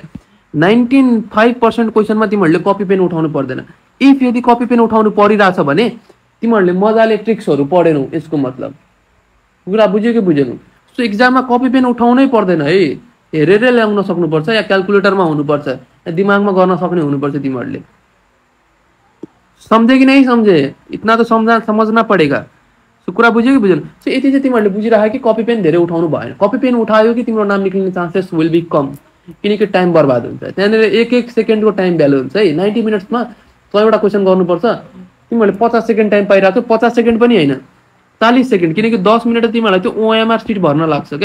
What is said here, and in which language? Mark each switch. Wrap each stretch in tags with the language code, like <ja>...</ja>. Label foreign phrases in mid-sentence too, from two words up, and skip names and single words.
<ne>95% क्वेशनमा तिमीहरुले</ne> <en>copy pen</en> <ne>उठाउनु पर्दैन। इफ यदि</ne> <en>copy pen</en> <ne>उठाउनु परिरहेछ भने तिमीहरुले मजाले ट्रिक्सहरु पढेनौ यसको मतलब। कुरा बुझ्यो कि बुझेनौ? सो एक्जाममा</ne> <en>copy pen</en> <ne>उठाउनै पर्दैन है, हेरेर ल्याउन सक्नुपर्छ या क्याल्कुलेटरमा हुनुपर्छ या दिमागमा गर्न सक्ने हुनुपर्छ तिमीहरुले।</ne> <hi>समझे कि नहीं समझे? इतना तो समझना पड़ेगा।</hi> <ne>सो कुरा बुझ्यो कि बुझेन? सो यति चाहिँ तिमीहरुले बुझिराख्यो कि</ne> <en>copy pen</en> <ne>धेरै उठाउनु भएन।</ne> <en>copy pen</en> <ne>उठायो कि तिम्रो नाम निक्लिने</ne> <en>chances will be</en> <ne>कम, किनकि टाइम बर्बाद हुन्छ। त्यहाँनेर एक सेकेन्डको</ne> <en>time value</en> <ne>हुन्छ है। 90 मिनेट्समा 100 वटा क्वेशन गर्नुपर्छ। तिमीहरुले 50</ne> <en>seconds time</en> <ne>पाइराछौ, 50 सेकेन्ड पनि हैन 40 सेकेन्ड, किनकि 10 मिनेट तिमीहरुलाई त्यो</ne> <en>OMR sheet</en> <ne>भर्न लाग्छ के।</ne>